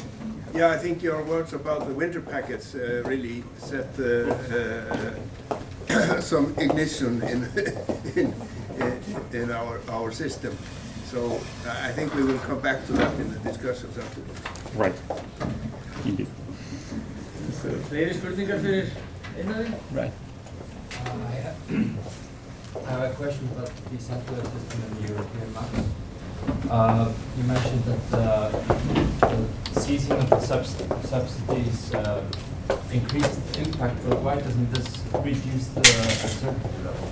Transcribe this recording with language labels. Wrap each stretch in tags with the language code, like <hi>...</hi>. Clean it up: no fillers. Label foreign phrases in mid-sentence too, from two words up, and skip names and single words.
<en>Yeah, I think your words about the winter packets really set some ignition in our system. So I think we will come back to that in the discussions afterwards. Right. Indeed.</en> <is>Fleiri spurningar fyrir Einari?</is> <en>Right. I have a question about the decentralized system in the European market. You mentioned that the seizing of the subsidies increased the impact, but why doesn't this reduce the uncertainty level?</en>